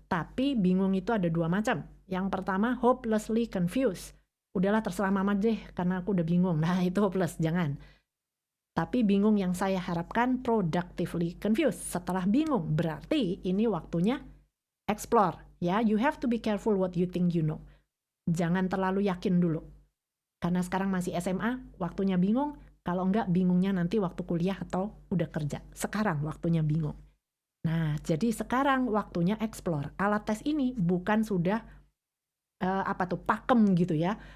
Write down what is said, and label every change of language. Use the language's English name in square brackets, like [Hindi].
[Indonesian] Tapi bingung itu ada dua macam. Yang pertama [English] hopelessly confused. [Indonesian] Udahlah terserah mama deh karena aku udah bingung. Nah, itu hopeless, jangan. Tapi bingung yang saya harapkan [English] productively confused. [Indonesian] Setelah bingung berarti ini waktunya explore. [English] Ya, you have to be careful what you think you know. [Indonesian] Jangan terlalu yakin dulu. Karena sekarang masih SMA, waktunya bingung. Kalau enggak, bingungnya nanti waktu kuliah atau udah kerja. Sekarang waktunya bingung. Nah, jadi sekarang waktunya explore. Alat tes ini bukan sudah pakem gitu ya.